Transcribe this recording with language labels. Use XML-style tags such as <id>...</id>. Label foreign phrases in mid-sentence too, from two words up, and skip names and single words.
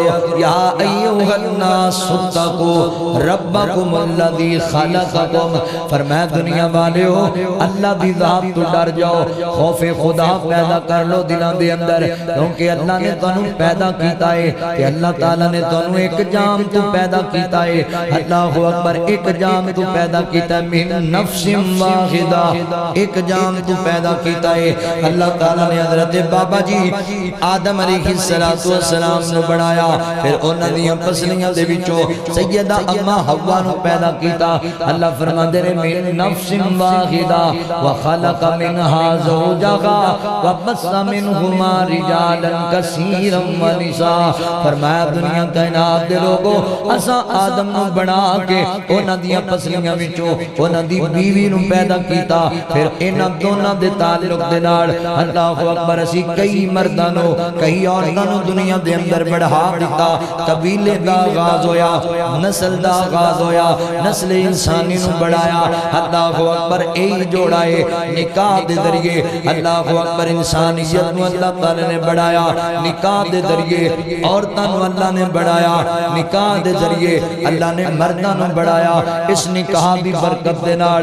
<ar>یا ایھا الناس اتقوا ربکم الذی خلقکم،</ar> <pa>فرمایا دنیا والے ہو اللہ دی ذات تو ڈر جاؤ، خوف خدا پیدا کر لو دلاں دے اندر، کیونکہ اللہ نے تانوں پیدا کیتا ہے کہ اللہ تعالیٰ نے تانوں ایک جام تو پیدا کیتا ہے.</pa> <ar>اللہ اکبر،</ar> <pa>ایک جام تو پیدا کیتا ہے،</pa> <ar>من نفس واحدہ،</ar> <pa>ایک جام تو پیدا کیتا ہے. اللہ تعالیٰ نے حضرت بابا جی آدم</pa> <ar>علیہ السلام</ar> <pa>نو بڑھایا، پھر انہاں دیاں پسلیاں دے وچوں سیدہ اماں حوا نو پیدا کیتا. اللہ فرماندے نے</pa> <ar>من نفس واحدہ وخلق منها زوجہا وبث منہما رجالا کثیرا ونساء.</ar> <pa>فرمایا دنیا کائنات دے لوگو اساں آدم نو بنا کے انہاں دیاں پسلیاں وچوں انہاں دی بیوی نو پیدا کیتا، پھر انہاں دونوں دے تعلق دے نال</pa> <ar>اللہ اکبر</ar> <pa>اسی کئی مرداں نو کئی عورتاں نو دنیا دے اندر بڑھا دیتا. قبیلے دا آغاز ہویا، نسل دا آغاز ہویا، نسل انسانی نو بڑھایا.</pa> <ar>اللہ اکبر</ar> <pa>ایک جوڑا ہے نکاح دے ذریعے.</pa> <ar>اللہ اکبر</ar> <pa>انسانیت نو اللہ تعالی نے بڑھایا نکاح دے ذریعے، عورتاں نو اللہ نے بڑھایا نکاح دے ذریعے، اللہ نے مرداں نو بڑھایا اس نکاح دی برکت دے نال.</pa>